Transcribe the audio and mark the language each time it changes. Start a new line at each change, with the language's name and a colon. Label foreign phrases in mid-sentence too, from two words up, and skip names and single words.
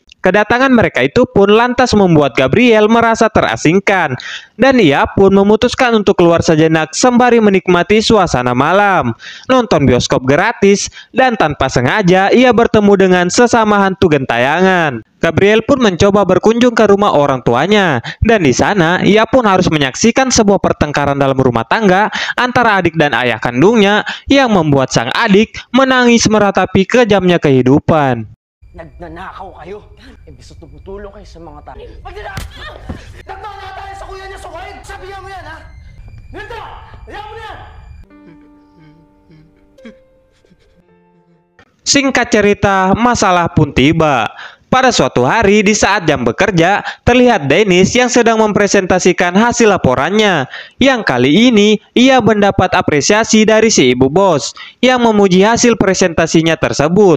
Indonesian: Kedatangan mereka itu pun lantas membuat Gabriel merasa terasingkan dan ia pun memutuskan untuk keluar sejenak sembari menikmati suasana malam, nonton bioskop gratis, dan tanpa sengaja ia bertemu dengan sesama hantu gentayangan. Gabriel pun mencoba berkunjung ke rumah orang tuanya dan di sana ia pun harus menyaksikan sebuah pertengkaran dalam rumah tangga antara adik dan ayah kandungnya yang membuat sang adik menangis meratapi kejamnya kehidupan.
Filipino: Nagnanakaw kayo. Imbis na tumutulong kayo sa mga tao. Nagnanakaw tayo sa kuya niya, Sukoy! Sabihan mo yan, ha? Nito! Ayaw mo na yan!
Indonesian: Singkat cerita, masalah pun tiba. Pada suatu hari di saat jam bekerja, terlihat Dennis yang sedang mempresentasikan hasil laporannya. Yang kali ini ia mendapat apresiasi dari si ibu bos yang memuji hasil presentasinya tersebut.